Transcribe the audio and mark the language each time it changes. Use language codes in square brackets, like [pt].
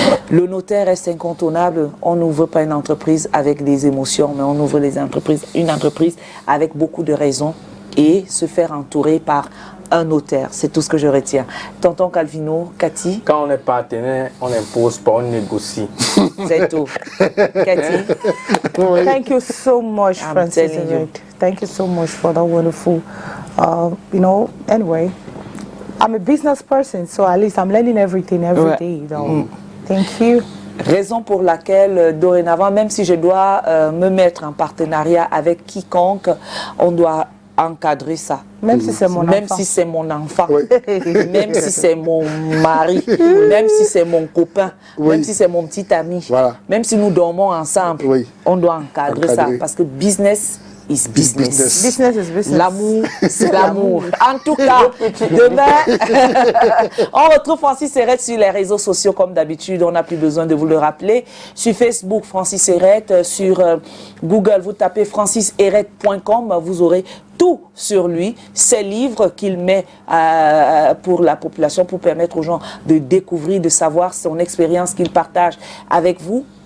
[fr] Le notaire reste incontournable. On n'ouvre pas une entreprise avec des émotions, mais on ouvre une entreprise avec beaucoup de raisons et se faire entourer par un notaire. C'est tout ce que je retiens. Tonton Calvino, Cathy. Quand on est partenaire, on n'impose pas, on négocie. C'est tout. Cathy. [en] Thank you so much, Francis. Thank you so much for that wonderful, you know, anyway, I'm a business person, so at least I'm learning everything every day. So, thank you. [fr] Raison pour laquelle, dorénavant, même si je dois me mettre en partenariat avec quiconque, on doit encadrer ça. Même si c'est mon enfant. Même si c'est mon enfant. Oui. Même si c'est mon mari. Même si c'est mon copain. Même si c'est mon petit ami. Voilà. Même si nous dormons ensemble, on doit encadrer ça. Parce que [en] business is business. Business is business. [fr] L'amour, c'est l'amour. En tout cas, demain, on retrouve Francis Hérette sur les réseaux sociaux comme d'habitude. On n'a plus besoin de vous le rappeler. Sur Facebook, Francis Hérette. Sur Google, vous tapez francisherette.com. Vous aurez tout sur lui, ses livres qu'il met pour la population, pour permettre aux gens de découvrir, de savoir son expérience qu'il partage avec vous.